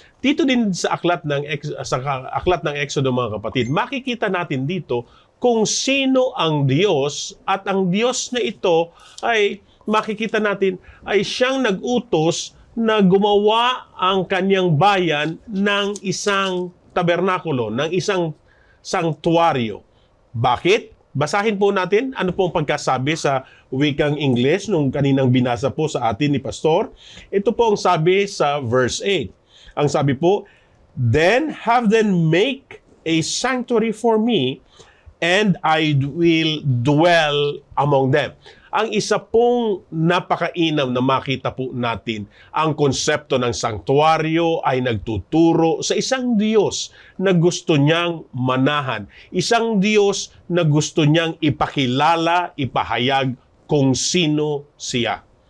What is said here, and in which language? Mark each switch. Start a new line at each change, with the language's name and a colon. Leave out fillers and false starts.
Filipino: Dito din sa aklat ng Exodo mga kapatid, makikita natin dito kung sino ang Diyos, at ang Diyos na ito ay makikita natin ay siyang nag-utos na gumawa ang kanyang bayan ng isang tabernakulo, ng isang sanktuaryo. Bakit? Basahin po natin ano po ang pagkasabi sa wikang Ingles nung kaninang binasa po sa atin ni Pastor. Ito po ang sabi sa verse 8. Ang sabi po,
English: "Then have them make a sanctuary for me, and I will dwell among them."
Filipino: Ang isa pong napakainam na makita po natin, ang konsepto ng sanktuaryo ay nagtuturo sa isang Diyos na gusto niyang manahan. Isang Diyos na gusto niyang ipakilala, ipahayag kung sino siya.